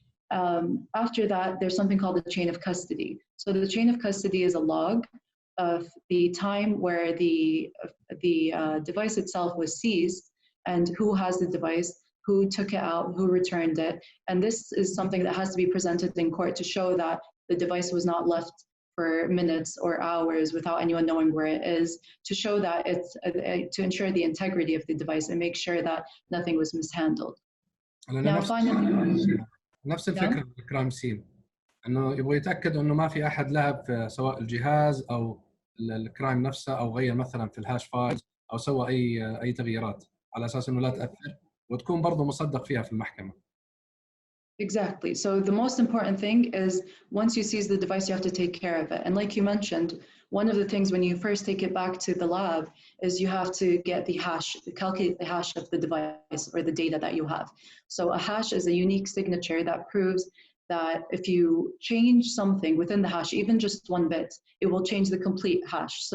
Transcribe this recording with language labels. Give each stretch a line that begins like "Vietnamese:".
English: After that, there's something called the chain of custody. So the chain of custody is a log of the time where the device itself was seized and who has the device, who took it out, who returned it. And this is something that has to be presented in court to show that the device was not left for minutes or hours without anyone knowing where it is, to show that it's, to ensure the integrity of the device and make sure that nothing was mishandled. Now finally,
Arabic: نفس الفكرة بالكرايم سين، إنه يبغى يتأكد إنه ما في أحد لعب في سواء الجهاز أو الكرايم نفسه أو غير مثلاً في الهاش فايلز أو سوى أي تغييرات، على أساس إنه لا تأثر وتكون برضو مصدق فيها في المحكمة.
English: Exactly. So the most important thing is once you seize the device, you have to take care of it. And like you mentioned, one of the things when you first take it back to the lab is you have to get the hash, calculate the hash of the device or the data that you have. So a hash is a unique signature that proves that if you change something within the hash, even just one bit, it will change the complete hash.